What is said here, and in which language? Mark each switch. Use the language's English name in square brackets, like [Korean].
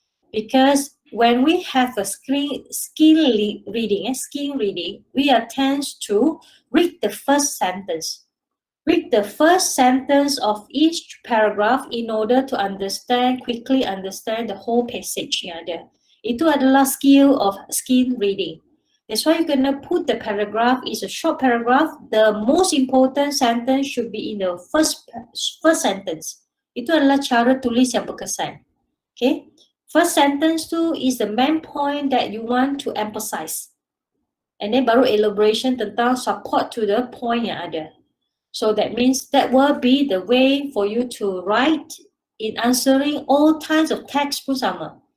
[English] Because when we have a skill reading, we are tends to read the first sentence. Read the first sentence of each paragraph in order to quickly understand the whole passage [Malay] yang ada. Itu adalah skill reading. [English] That's why you're gonna put the paragraph is a short paragraph. The most important sentence should be in the first sentence. [Malay] Itu adalah cara tulis yang berkesan. [English] Okay, first sentence tu is the main point that you want to emphasize. And then baru elaboration tentang support to the point yang ada. So that means that will be the way for you to write in answering all kinds of text [Malay] pun sama.